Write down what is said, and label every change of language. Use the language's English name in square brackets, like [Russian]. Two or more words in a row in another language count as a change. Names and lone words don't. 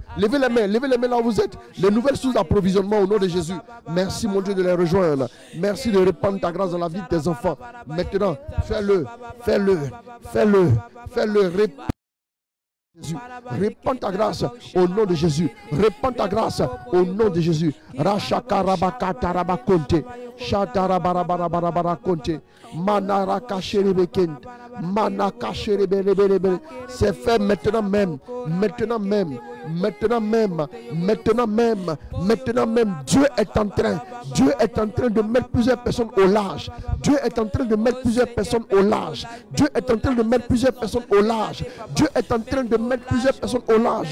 [French] Levez les mains là où vous êtes. Les nouvelles sources d'approvisionnement au nom de Jésus. Merci mon Dieu de les rejoindre. Merci de répandre ta grâce dans la vie de tes enfants. Maintenant, fais-le, fais-le, fais-le, fais-le. Jésus. Répands ta grâce au nom de Jésus. Répands ta grâce au nom de Jésus. Rachakarabakatarabakonte. Shatarabarabarabarakonte. Manarakacherebekent. Manakacherebelebelebe. C'est fait maintenant même. Maintenant même. Maintenant même. Maintenant même. Maintenant même. Dieu est en train. Dieu est en train de mettre plusieurs personnes au large. Dieu est en train de mettre plusieurs personnes au large. Dieu est en train de mettre plusieurs personnes au large. Dieu est en train de mettre plusieurs personnes au large.